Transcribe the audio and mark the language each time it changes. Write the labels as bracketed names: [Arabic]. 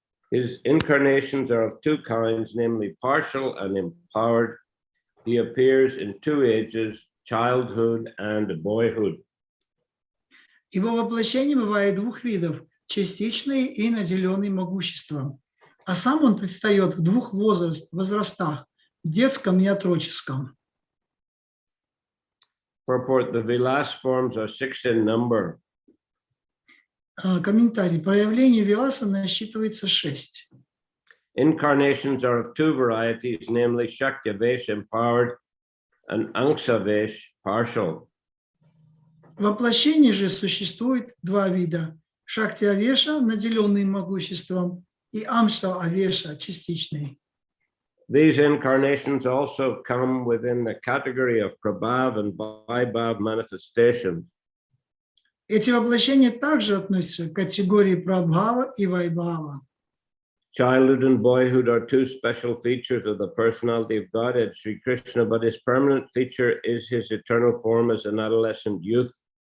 [English] His incarnations are of 2 kinds, namely partial and empowered. He appears in 2 ages, childhood and boyhood. [Russian] Его воплощение бывает 2 видов, частичный и наделенный могуществом. А сам он предстает в 2 возрастах, в детском и отроческом. [English] Purport: the Vilas forms are 6 in number. [Russian] Комментарий. Проявление Виласа насчитывается 6. [English] Incarnations are of 2 varieties, namely Shakyavesh, empowered, and Angsavesh, partial. [Russian] Воплощение же существует 2 вида. Шакти-авеша, наделенный могуществом, и Амша-авеша, частичный. [English] These incarnations also come within the category of prabhav and vaibhav manifestations. [Russian] Эти воплощения также относятся к категории прабхава и вайбхава. [English] Childhood and boyhood are two special features of the personality of Godhead, Sri Krishna, but his permanent feature is his eternal form as an adolescent youth.